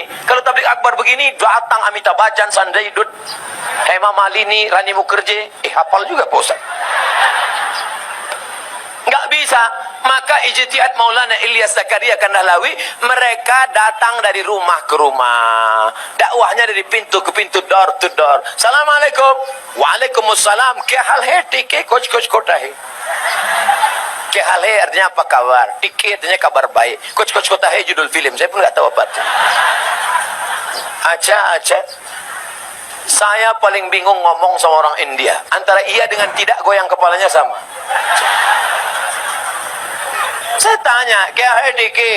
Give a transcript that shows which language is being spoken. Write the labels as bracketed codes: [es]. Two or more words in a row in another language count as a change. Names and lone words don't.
[id] Kalau tabligh akbar begini, datang Amitabh Bachchan, Sanjay Dutt, Hema Malini, Rani Mukherjee. Hafal juga Pak Ustaz. Nggak bisa. Maka ijtihad Maulana Ilyas Zakaria Kandahlawi, mereka datang dari rumah ke rumah, dakwahnya dari pintu ke pintu, [en] door to door. [ar] السلام عليكم. وعليكم السلام. [hi] क्या हाल है? ठीक है, कुछ खोटा है. क्या हाल है [id] artinya apa kabar? [hi] ठीक है [id] artinya kabar baik. [hi] कुछ कोटा है [id] judul film, saya pun nggak tahu apa itu. Acha. Saya paling bingung ngomong sama orang India, antara iya dengan tidak goyang kepalanya sama. Saya tanya, [hi] क्या है दिकी?